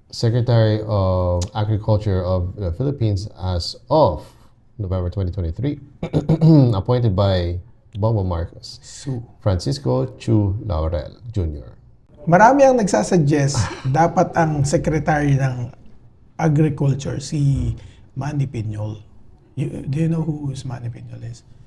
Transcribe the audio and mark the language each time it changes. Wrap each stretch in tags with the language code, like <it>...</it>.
<en>Secretary of Agriculture of the Philippines as of November 2023, appointed by Bongbong Marcos, Francisco Chu Laurel Jr.</en> <tl>Marami ang nagsasuggest dapat ang Secretary ng Agriculture si Manny Piñol.</tl> <en>Do you know who is Manny Piñol is?</en>